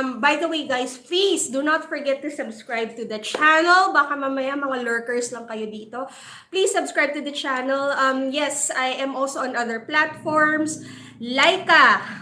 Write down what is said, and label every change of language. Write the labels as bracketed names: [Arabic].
[English] By the way, guys, please do not forget to subscribe to the channel. [Filipino] Baka mamaya mga lurkers lang kayo dito. [English] Please subscribe to the channel. Yes, I am also on other platforms. Laika.